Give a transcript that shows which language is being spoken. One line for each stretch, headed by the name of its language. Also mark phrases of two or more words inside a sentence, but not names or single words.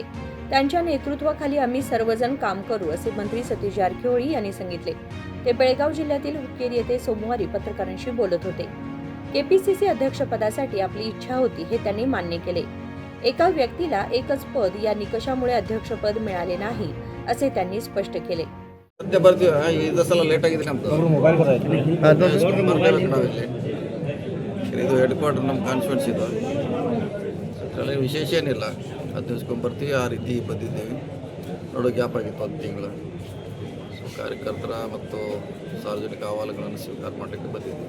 Marathi: त्यांच्या नेतृत्वाखाली आम्ही सर्वजण काम करू, असे मंत्री सतीश जारकिहोळी यांनी सांगितले. ते बेळगाव जिल्ह्यातील हुक्केरी येथे सोमवारी पत्रकारांशी बोलत होते. केपीसीसी अध्यक्षपदासाठी आपली इच्छा होती हे त्यांनी मान्य केले. एका व्यक्तीला एकच पद या निकषामुळे अध्यक्षपद मिळाले नाही, असे त्यांनी स्पष्ट केले.
Kannada: ಸದ್ಯ ಬರ್ತೀವಿ ಇದು ಸಲ ಲೇಟ್ ಆಗಿದೆ ನಮ್ಮದು ಇದು
English: head quarter
Kannada: ನಮ್ಮ ಕಾನ್ಸ್ಟಿಟ್ಯೂನ್ಸ್ ಇದು ಅದರಲ್ಲಿ ವಿಶೇಷ ಏನಿಲ್ಲ 10 ದಿವಸಕ್ಕೊಮ್ಮೆ ಬರ್ತೀವಿ. ಆ ರೀತಿ ಬಂದಿದ್ದೇವೆ. ನೋಡೋ ಗ್ಯಾಪ್ ಆಗಿತ್ತು 10 ತಿಂಗಳು. ಸೊ ಕಾರ್ಯಕರ್ತರ ಮತ್ತು ಸಾರ್ವಜನಿಕ ಅಹವಾಲುಗಳನ್ನು ಸ್ವೀಕಾರ ಮಾಡಲಿಕ್ಕೆ ಬಂದಿದ್ದೀವಿ.